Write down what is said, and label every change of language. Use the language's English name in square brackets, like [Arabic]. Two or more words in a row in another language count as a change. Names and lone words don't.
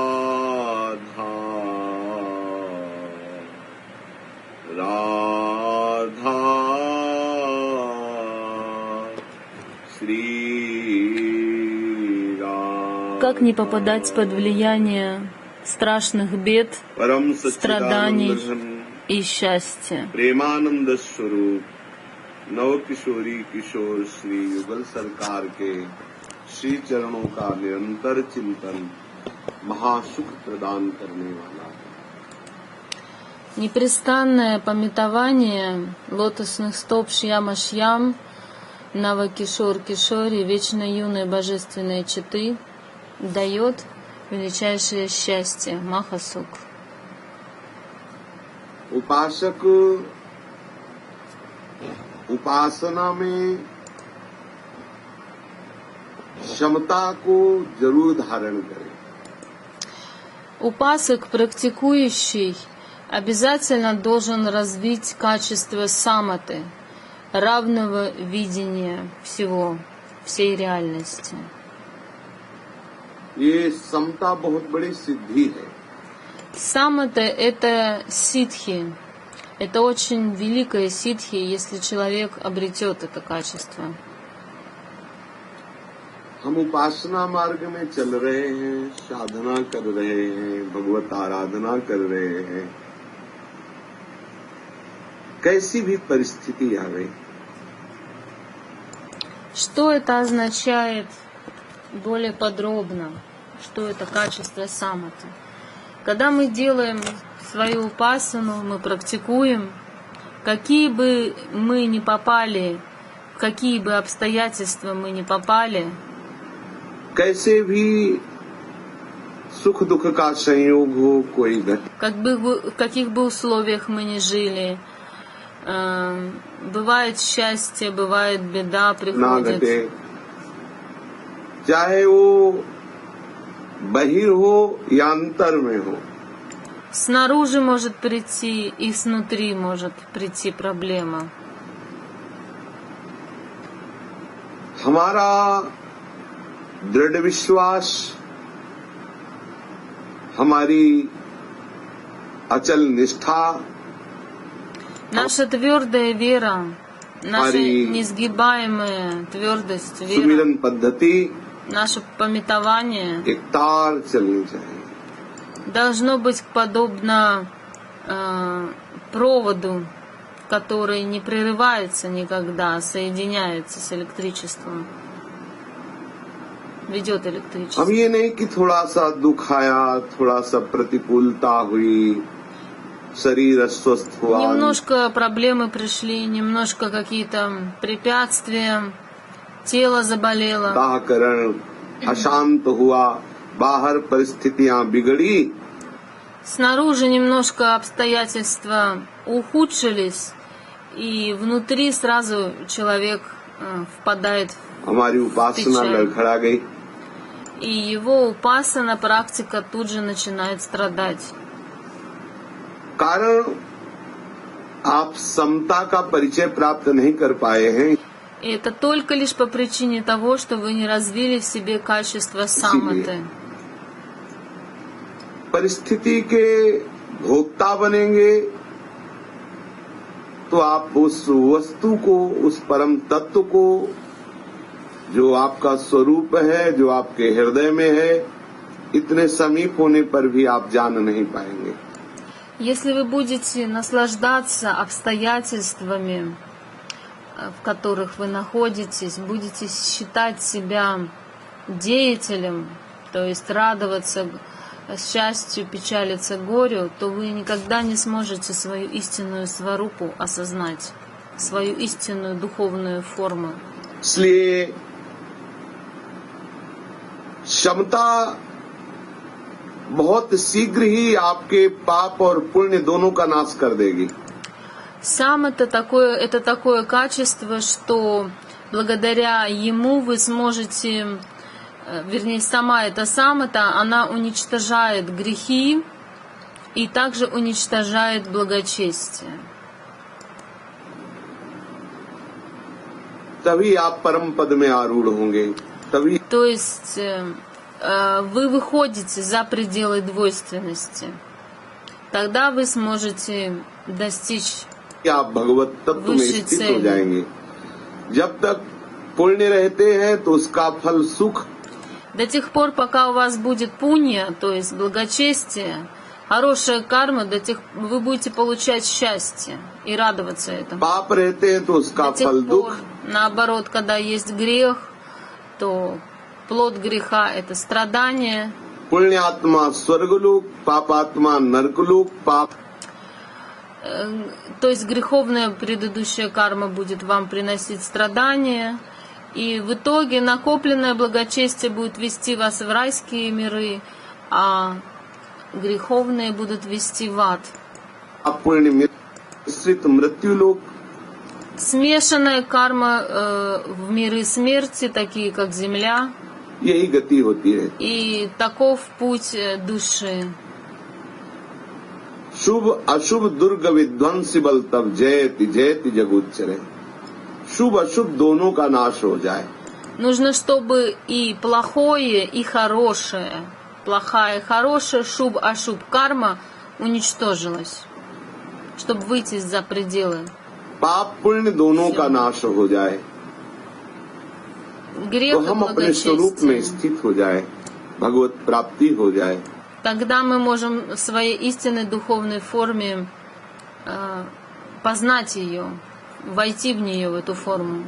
[Hindi] Radha. Shri Ram. [Russian] Как не попадать под влияние страшных бед, страданий и счастья? [Hindi] प्रेमानंद स्वरूप नव किशोरी किशोर श्री युगल सरकार के श्री चरणों का निरंतर चिंतन महासुख प्रदान करने वाला है। [Russian] Непрестанное памятование лотосных стоп Шьяма Шьям, Навакишор Кишори, вечно юной божественной четы, дает величайшее счастье, Махасух. [Hindi] उपासक उपासना में क्षमता को जरूर धारण करे। [Russian] Упасок, практикующий, обязательно должен развить качество саматы, равного видения всего, всей реальности. [Hindi] ये समता बहुत बड़ी सिद्धि है। [Russian] Самата — это ситхи. Это очень великая ситхи, если человек обретет это качество. [Hindi] हम उपासना मार्ग में चल रहे हैं, साधना कर रहे हैं, भगवत आराधना कर रहे हैं। कैसी भी परिस्थिति आवे, [Russian] Что это означает более подробно? Что это качество саматы? Когда мы делаем свою упасану, мы практикуем, какие бы мы ни попали, в какие бы обстоятельства мы ни попали, [Hindi] कैसे भी सुख दुख का संयोग हो, कोई [Russian] в каких бы условиях мы ни жили, бывает счастье, बывает беда, [Hindi] ना [Russian] приходит. [Hindi] घटे, चाहे वो बहिर हो या अंतर में हो। [Russian] Снаружи может прийти и снутри может прийти проблема. [Hindi] हमारा दृढ़ विश्वास, हमारी अचल निष्ठा, [Russian] Наша твердая вера, наша несгибаемая твердость веры, [Hindi] सुमिरन पद्धति [Russian] наше памятование [Hindi] एक तार चलनी चाहिए। [Russian] должно быть подобно проводу, который не прерывается никогда, а соединяется с электричеством, ведет [Hindi] हम [Russian] электричество. [Hindi] ये नहीं कि थोड़ा सा दुख आया, थोड़ा सा प्रतिकूलता हुई, शरीर अस्वस्थ हुआ, [Russian] Немножко проблемы пришли, немножко какие-то препятствия, тело заболело, [Hindi] दाहकरण अशांत हुआ, बाहर परिस्थितियां बिगड़ी, [Russian] снаружи немножко обстоятельства ухудшились, и внутри сразу человек впадает [Hindi] हमारी उपासना लड़खड़ा गई। [Russian] и его упасана практика тут же начинает страдать. [Hindi] कारण आप समता का परिचय प्राप्त नहीं कर पाए हैं, [Russian] И это только лишь по причине того, что вы не развили в себе качество саматы. [Hindi] परिस्थिति के भोक्ता बनेंगे तो आप उस वस्तु को, उस परम तत्व को, जो आपका स्वरूप है, जो आपके हृदय में है, इतने समीप होने पर भी आप जान नहीं पाएंगे। [Russian] Если вы будете наслаждаться обстоятельствами, в которых вы находитесь, будете считать себя деятелем, то есть радоваться счастью, печалиться горю, то вы никогда не сможете свою истинную сварупу осознать, свою истинную духовную форму. [Hindi] इसलिए क्षमता बहुत शीघ्र ही आपके पाप और पुण्य दोनों का नाश कर देगी। [Russian] Сам это такое качество, что благодаря ему вы сможете, вернее, сама эта самата, она уничтожает грехи и также уничтожает благочестие. [Hindi] तभी आप परम पद में आरूढ़ होंगे, तभी [Russian] То есть вы выходите за пределы двойственности. Тогда вы сможете достичь [Hindi] आप भगवत तत्व में वैसे स्थित हो चैन। जाएंगे। जब तक पुण्य रहते हैं तो उसका फल सुख, до тех пор, пока у вас будет пунья, то есть благочестие, хорошая карма, до тех вы будете получать счастье и радоваться этому. पाप रहते हैं तो उसका [Russian] До тех [Hindi] फल [Russian] пор, [Hindi] दुख, [Russian] наоборот, когда есть грех, то плод греха — это страдание. [Hindi] पुण्यात्मा स्वर्गलोक, पापात्मा नरकलोक, पाप [Russian] То есть греховная предыдущая карма будет вам приносить страдания, и в итоге накопленное благочестие будет вести вас в райские миры, а греховные будут вести в ад. [Hindi] पुण्य मिश्रित मृत्युलोक, [Russian] Смешанная карма в миры смерти, такие как земля, [Hindi] यही गति होती है। [Russian] и таков путь души. [Hindi] शुभ अशुभ दुर्ग विध्वंसी बल तब जयति जयति जगुच्चरे। शुभ अशुभ दोनों का नाश हो जाए। [Russian] Нужно, чтобы и плохое, и хорошее, плохая и хорошая, [Hindi] शुभ-अशुभ [Russian] карма уничтожилась, чтобы выйти за пределы. [Hindi] पाप पुण्य दोनों का नाश हो जाए, [Russian] Грех [Hindi] तो [Russian] и [Hindi] हम अपने स्वरूप में [Russian] благочестие. [Hindi] स्थित हो जाए, भगवत प्राप्ति हो जाए। [Russian] Тогда мы можем в своей истинной духовной форме познать ее, войти в нее, в эту форму.